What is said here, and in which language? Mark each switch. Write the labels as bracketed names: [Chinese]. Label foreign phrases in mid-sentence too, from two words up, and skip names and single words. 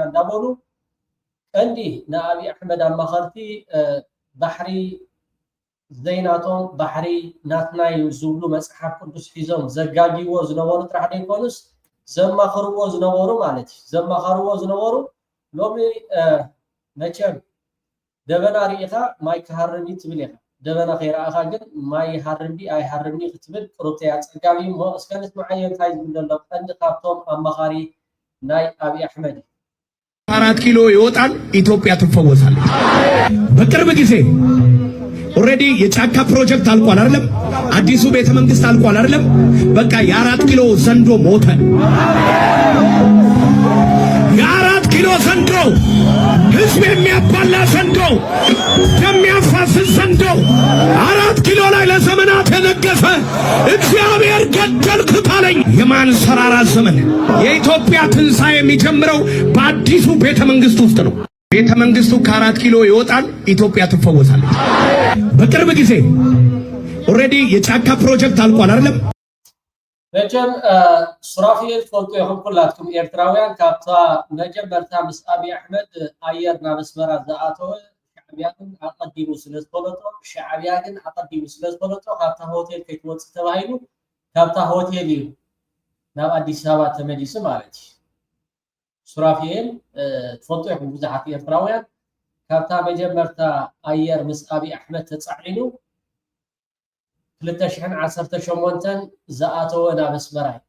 [Tigrinya] እንዳበሉ ቀንዲ ንኣብይ ኣሕመድ ኣማኸርቲ ባሕሪ ዘይናቶም ባሕሪ ናትናይ ዝብሉ መፅሓፍ ቅዱስ ሒዞም ዘጋጊዎ ዝነበሩ ጥራሕ ደይኮኑስ ዘማኽርዎ ዝነበሩ ማለት እዩ ዘማኸርዎ ዝነበሩ ሎሚ መቸም ደበና ርኢኻ ማይ ክሃርም ትብል ኢኻ ደበና ከይረኣኻ ግን ማይ ሃርምቢ ኣይሃርምኒ ክትብል ቅሩብተያ ፀጋሚ እሞ እስከ ንስማዓዮ እንታይ ዝብል ዘሎ ቀንዲ ካብቶም ኣማኻሪ ናይ ኣብይ ኣሕመድ [Amharic] 4 ኪሎ ይወጣል ኢትዮጵያ ትፈወሳለች በቅርብ ጊዜ ኦሬዲ የጫካ ፕሮጀክት አልቋል አይደለም አዲሱ ቤተ መንግስት አልቋል አይደለም በቃ የ4 ኪሎ ዘንዶ ሞተ የ4 ኪሎ ዘንዶ ህዝብ የሚያባላ ዘንዶ የሚያፋስስ ዘንዶ 4 ኪሎ ላይ ለዘመናት የነገሰ እግዚአብሔር ገደልኩት አለኝ የማንሰራራት ዘመን የኢትዮጵያ ትንሣኤ የሚጀምረው በአዲሱ ቤተ መንግስት ውስጥ ነው ቤተ መንግስቱ ከ4 ኪሎ ይወጣል ኢትዮጵያ ትፈወሳለች በቅርብ ጊዜ ኦሬዲ የጫካ ፕሮጀክት አልቋል አይደለም [Tigrinya] መቸም ሱራፊል ፈልጦ ይኹን ኩላትኩም ኤርትራውያን ካብታ መጀመርታ ምስ ኣብይ ኣሕመድ ኣየር ናብ ኣስመራ ዝኣተወ ሻዕብያ ግን ኣቐዲሙ ስለዝፈለጦ ካብታ ሆቴል ከይትወፅእ ተባሂሉ ካብታ ሆቴል እዩ ናብ ኣዲስ ኣበባ ተመሊሱ ማለት እዩ ሱራፊል ትፈልጦ ይኹን ብዙሓት ኤርትራውያን ካብታ መጀመርታ ኣየር ምስ ኣብይ ኣሕመድ ተፃዒኑ 2018 ዝኣተወ ናብ ኣስመራ